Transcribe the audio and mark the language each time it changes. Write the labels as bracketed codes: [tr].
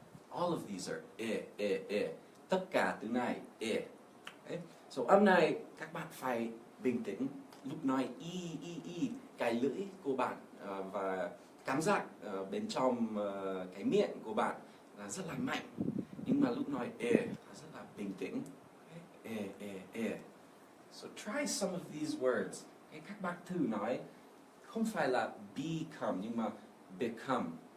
[en] All of these are E. [vi] Tất cả từ này [en] E. Okay? [vi] So, âm này các bạn phải bình tĩnh. Lúc nói I, cái lưỡi của bạn và cảm giác bên trong cái miệng của bạn là rất là mạnh. Nhưng mà lúc nói là rất là bình tĩnh. [en] Okay? E. So try some of these words. Okay? [vi] Các bạn thử nói không phải là become, nhưng mà become.